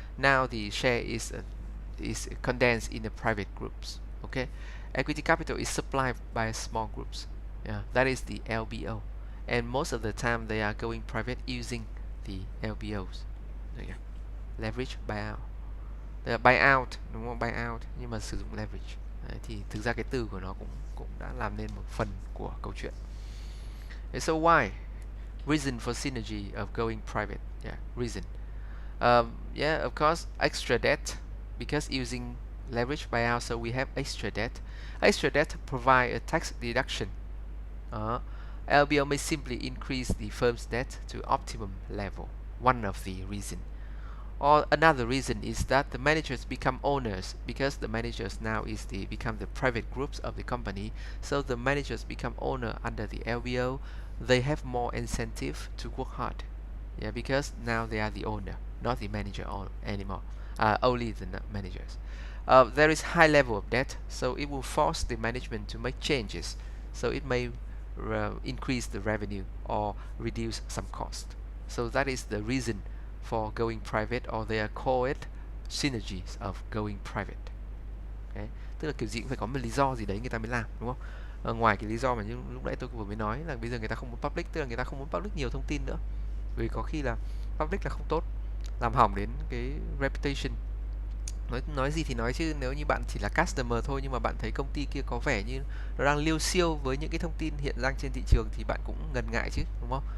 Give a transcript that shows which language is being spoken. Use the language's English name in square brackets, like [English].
[English] Now the share is condensed in the private groups. Okay, equity capital is supplied by small groups. Yeah, that is the LBO, and most of the time they are going private using the LBOs. Yeah. Leverage buyout. Buyout, [Vietnamese] đúng không? Buyout nhưng mà sử dụng leverage. Đấy, thì thực ra cái từ của nó cũng đã làm nên một phần của câu chuyện. [English] So why? Reason for synergy of going private. Yeah, reason. Yeah, of course, extra debt, because using leverage buyout, so we have extra debt. Extra debt provide a tax deduction. LBO may simply increase the firm's debt to optimum level. One of the reason. Or another reason is that the managers become owners, because the managers now become the private groups of the company. So the managers become owner under the LBO. They have more incentive to work hard. Yeah, because now they are the owner, not the manager anymore. Only the managers. There is high level of debt, so it will force the management to make changes. So it may increase the revenue or reduce some cost. So that is the reason for going private, or they call it synergies of going private. Okay. [Vietnamese] Tức là kiểu gì cũng phải có một lý do gì đấy người ta mới làm, đúng không? Ngoài cái lý do mà như lúc nãy tôi vừa mới nói là bây giờ người ta không muốn public, tức là người ta không muốn public nhiều thông tin nữa, vì có khi là public là không tốt, làm hỏng đến cái reputation. Nói gì thì nói chứ nếu như bạn chỉ là customer thôi nhưng mà bạn thấy công ty kia có vẻ như nó đang liêu xiêu với những cái thông tin hiện ra trên thị trường thì bạn cũng ngần ngại chứ, đúng không?